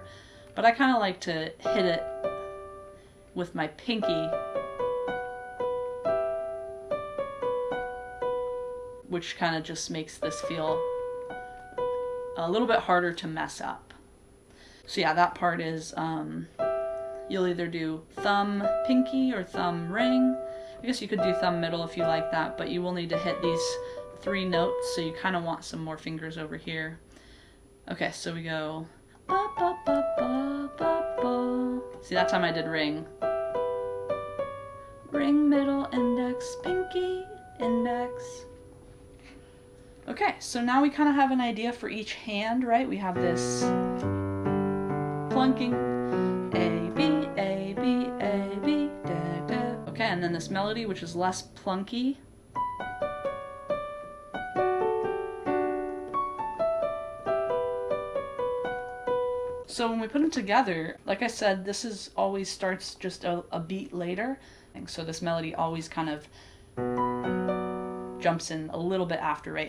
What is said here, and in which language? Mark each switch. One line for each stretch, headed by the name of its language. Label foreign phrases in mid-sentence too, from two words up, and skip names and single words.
English: But I kind of like to hit it with my pinky, which kind of just makes this feel a little bit harder to mess up. So yeah, that part is, you'll either do thumb pinky or thumb ring. I guess you could do thumb middle if you like that, but you will need to hit these 3 notes, so you kind of want some more fingers over here. Okay, so we go ba ba ba ba ba ba. See, that time I did ring. Ring, middle, index, pinky, index. Okay, so now we kind of have an idea for each hand, right? We have this plunking, A, B, A, B, A, B, da, da. Okay, and then this melody, which is less plunky. So when we put them together, like I said, this is always starts just a beat later. And so this melody always kind of jumps in a little bit after, right?